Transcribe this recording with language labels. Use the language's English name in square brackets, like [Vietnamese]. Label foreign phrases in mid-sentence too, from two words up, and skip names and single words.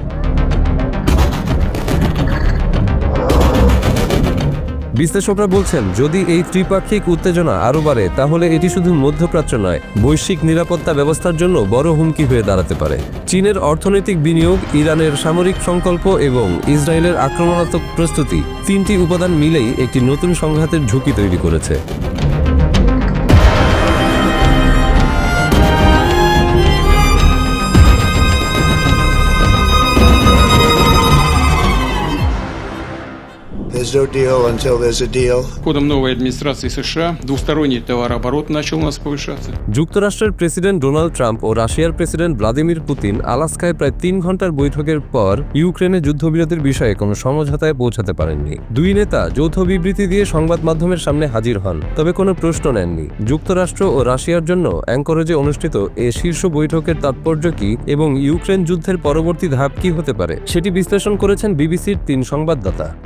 [Bangla] বিশ্লেষকরা বলছেন, যদি এই ত্রিপাক্ষিক উত্তেজনা আরও বাড়ে তাহলে এটি শুধু মধ্যপ্রাচ্য নয়, বৈশ্বিক নিরাপত্তা ব্যবস্থার জন্য বড় হুমকি হয়ে দাঁড়াতে পারে। চীনের অর্থনৈতিক বিনিয়োগ, ইরানের সামরিক সংকল্প এবং ইসরায়েলের আক্রমণাত্মক প্রস্তুতি, তিনটি উপাদান মিলেই একটি নতুন সংঘাতের ঝুঁকি তৈরি করেছে। [English] There's no deal until there's a deal. [Russian] Ходом новой администрации США двусторонний товарооборот начал у нас повышаться. [Bangla] যুক্তরাষ্ট্রের প্রেসিডেন্ট ডোনাল্ড ট্রাম্প ও রাশিয়ার প্রেসিডেন্ট ভ্লাদিমির পুতিন আলাস্কায় প্রায় 3 ঘন্টার বৈঠকের পর ইউক্রেনে যুদ্ধবিরতির বিষয়ে কোনো সমঝোতায় পৌঁছাতে পারেননি। দুই নেতা যৌথ বিবৃতি দিয়ে সংবাদ মাধ্যমের সামনে হাজির হন, তবে কোনো প্রশ্ন নেননি। যুক্তরাষ্ট্র ও রাশিয়ার জন্য অ্যাঙ্করেজে অনুষ্ঠিত এ শীর্ষ বৈঠকের তাৎপর্য কী এবং ইউক্রেন যুদ্ধের পরবর্তী ধাপ কী হতে পারে সেটি বিশ্লেষণ করেছেন বিবিসির 3 সংবাদদাতা।